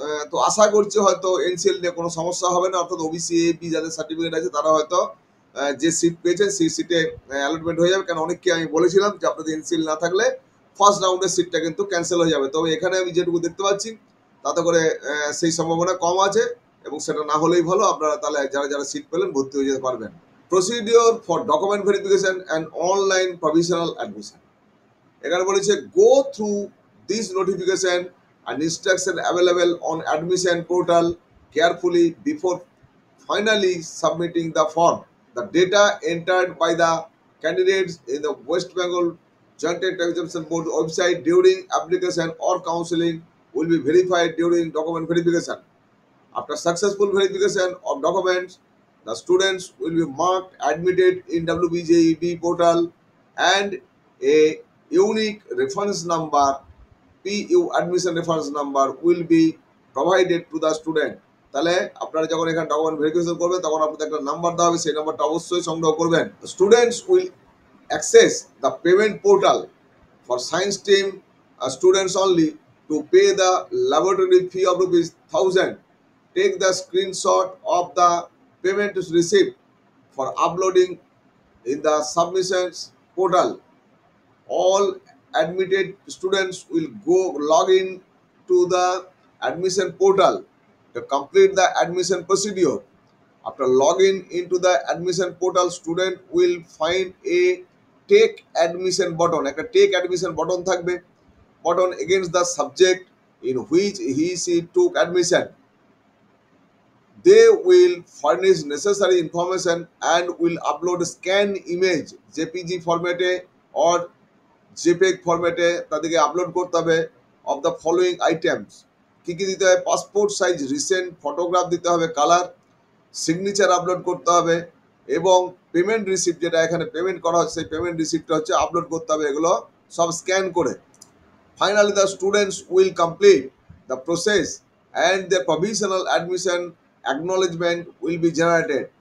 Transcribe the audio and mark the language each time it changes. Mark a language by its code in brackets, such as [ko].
[bn] তো আশা করছি হয়তো এনসিএল নিয়ে কোনো সমস্যা হবে না, অর্থাৎ ওবিসি এ বি যাদের সার্টিফিকেট আছে তারা হয়তো যে সিট পেয়েছে সেই সিটে অ্যালটমেন্ট হয়ে যাবে। কারণ অনেককে আমি বলেছিলাম যে আপনাদের এনসিএল না থাকলে ফার্স্ট রাউন্ডের সিটটা কিন্তু ক্যান্সেল হয়ে যাবে। তবে এখানে আমি যেটুকু দেখতে পাচ্ছি তাতে করে সেই সম্ভাবনা কম আছে, এবং সেটা না হলেই ভালো। আপনারা তাহলে যারা যারা সিট পেলেন ভর্তি হয়ে যেতে পারবেন। [en] Procedure for document verification and online provisional admission. [bn] এখানে বলেছে [en] Go through this notification and instruction available on admission portal carefully before finally submitting the form. The data entered by the candidates in the West Bengal Joint Examination Board website during application or counseling will be verified during document verification. After successful verification of documents, the students will be marked admitted in WBJEB portal and a unique reference number PU admission reference number will be provided to the student. [bn] তাহলে আপনারা যখন এখানে document verification করবেন তখন আপনাদের একটা number দেওয়া হবে, সেই নাম্বারটা অবশ্যই সংগ্রহ করবেন। [en] Students will access the payment portal for science team students only to pay the laboratory fee of ₹1000. Take the screenshot of the payment receipt for uploading in the submissions portal. All admitted students will go log in to the admission portal to complete the admission procedure. After login into the admission portal, student will find a take admission button. একটা take admission button থাকবে, button against the subject in which he she took admission. They will furnish necessary information and will upload a scan image JPG format or JPEG [bn] ফরম্যাটে তাদেরকে upload করতে হবে [en] Of the following items. [bn] কী কী দিতে হবে? Passport size recent photograph দিতে হবে, colour, signature upload করতে হবে, এবং পেমেন্ট রিসিপ্ট, যেটা এখানে পেমেন্ট করা হচ্ছে সেই পেমেন্ট রিসিপ্টটা হচ্ছে আপলোড করতে হবে। এগুলো সব স্ক্যান করে [en] Finally the students will complete the process and the provisional admission acknowledgement will be generated.